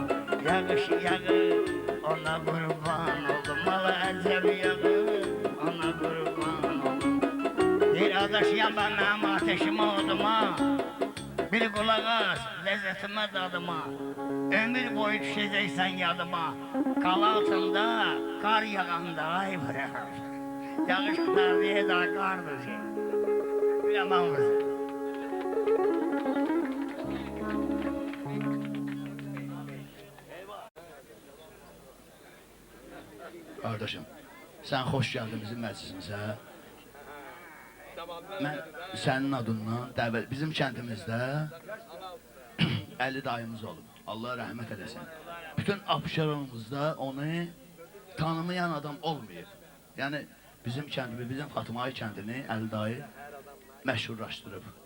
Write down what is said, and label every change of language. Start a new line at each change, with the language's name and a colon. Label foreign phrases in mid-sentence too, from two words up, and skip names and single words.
Azerbaijani: Yağış yağır ona qurban olum, al əcəb yağır ona qurban olum. Bir adaş yanma mənim ateşim oduma, bir qulaq as ləzzətimə dadıma. Ömür boyu düşəcəksən yadıma, qal altında qar yağanda ay bırak. Yağış tutar diye daha qardır şey. Biləməm qızı.
Turkish: Kardeşim, sen hoş geldin
Azerbaijani: bizim məclisimizə. Mən sənin adından dəvət, bizim kəndimizdə 50 dayımız olub. Allah rəhmət eləsin. Bütün Abşeronumuzda onu tanımayan adam olmayıb. Yəni bizim kəndimiz, bizim Fatımayı kəndini 50 dayı məşhurlaşdırıb.